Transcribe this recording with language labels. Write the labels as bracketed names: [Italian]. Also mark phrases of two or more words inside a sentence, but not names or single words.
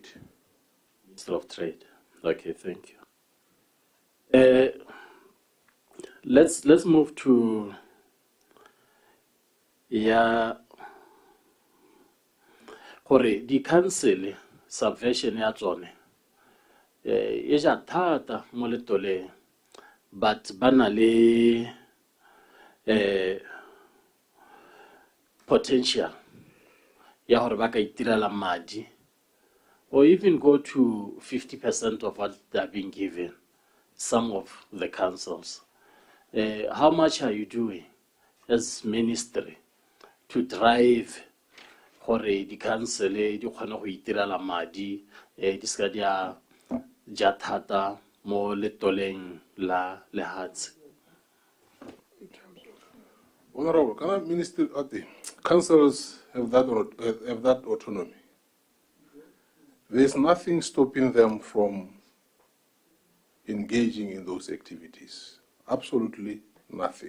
[English] Minister of Trade. Okay, thank you. Let's move to the council subversion [Tswana] ya tsone e ja thata mo letoleng, but bana le [English] potential [Tswana] ya hore ba ka itirela madi [English] or even go to 50% of what they are being given, some of the councils. How much are you doing as ministry to drive [Tswana] hore di council di kgona go itirela madi di ska dia ja thata mo letoleng la lehatsi? [English] Honorable, can I minister at the councils have that autonomy? There is nothing stopping them from engaging in those activities. Absolutely nothing.